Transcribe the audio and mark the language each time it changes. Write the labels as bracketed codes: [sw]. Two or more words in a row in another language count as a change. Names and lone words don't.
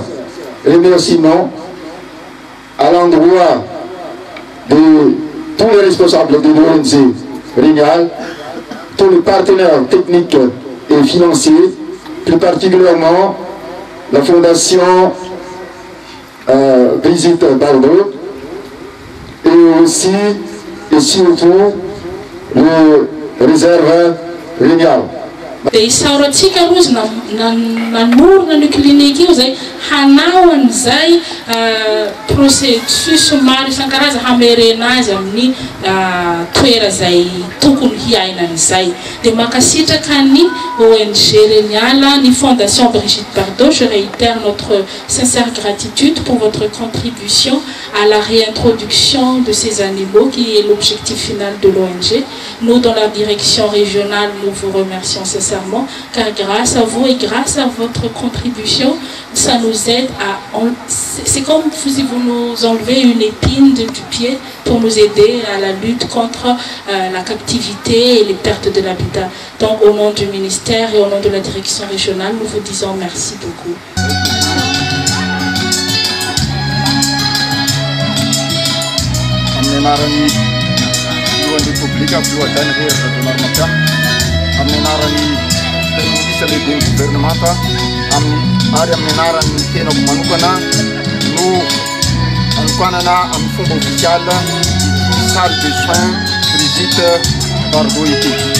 [fr] remerciements à l'endroit de tous les responsables de l'ONG Régnal, tous les partenaires techniques et financiers, plus particulièrement la Fondation Brigitte Bardot, et aussi et surtout le réserve Régnal. [mg] Dia isaorantsika aloha izy nanorona ny clinique io zay hanao an'izay processus maro isan-karazany hamerena azy amin'ny toera zay tokony hiainan'izay. Dia mankasitraka ny [fr] ONG Régnal, ny Fondation Brigitte Bardot, je réitère notre sincère gratitude pour votre contribution à la réintroduction de ces animaux qui est l'objectif final de l'ONG. Nous, dans la direction régionale, nous vous remercions sincèrement car grâce à vous et grâce à votre contribution, ça nous aide à... C'est comme si vous nous enlevez une épine du pied pour nous aider à la lutte contre la captivité et les pertes de l'habitat. Donc au nom du ministère et au nom de la direction régionale, nous vous disons merci beaucoup. [mg] Ary amin'ny anaran'ny tenako manokana no anokanana amin'ny fomba ofisial [fr] salle de soins [mg] Brigitte Bardot ity.